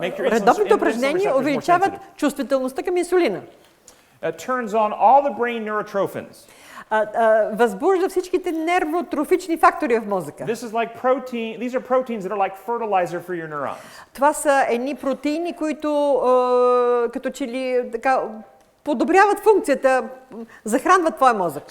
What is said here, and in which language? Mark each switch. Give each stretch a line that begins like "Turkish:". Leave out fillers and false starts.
Bulgarian: Редовните упражнения увеличават чувствителността към инсулина.
English: Turns on all the brain neurotrophins.
Bulgarian: Възбужда всичките нервотрофични фактори в мозъка.
English: These are proteins that are like fertilizer for your neurons.
Bulgarian: Това са едни протеини, които като че ли така подобряват функцията, захранват твоя мозък.